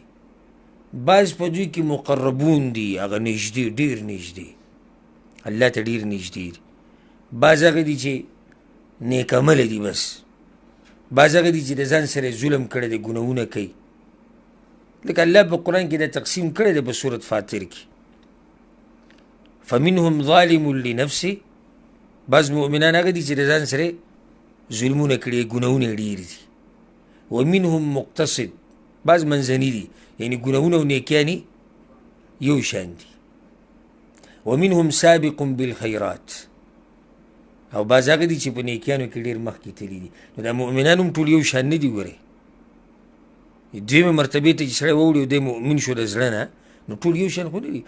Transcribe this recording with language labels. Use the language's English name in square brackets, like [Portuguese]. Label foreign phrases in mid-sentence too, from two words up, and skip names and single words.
[Pashto] بعض په دوی کې مقربون دي، هغه نږدې، ډېر نږدې، الله ته ډېر نږدې دي. بعض هغه دي چې نیک عمله دي بس. بعض هغه دي چې د ځان سره ظلم کړی دی، ګناهونه کوي. لکه الله په قرآن کې دا تقسیم کړی دی په سورة فاطر کې، [Arabic] فمنهم ظالم لنفسه. [Pashto] بعض مؤمنان هغه دي چې د ځان سره ظلمونه کړي، ګناهونه ډېر دي. [Arabic] ومنهم مقتصد، [Pashto] بعض منځني دي، یعنی ګناهونه او نیکیانې یو شان دي. [Arabic] ومنهم سابق بالخیرات، [Pashto] او بعض هغه دي چې په نیکیانو کې ډېر مخکې تللي دي. نو دا مؤمنان هم ټول یو شان نه دي. ګورئ، دویمه مرتبې ته چې سړی واوړي او دی مؤمن شو د زړه نه، نو ټول یو شان خو نه دي.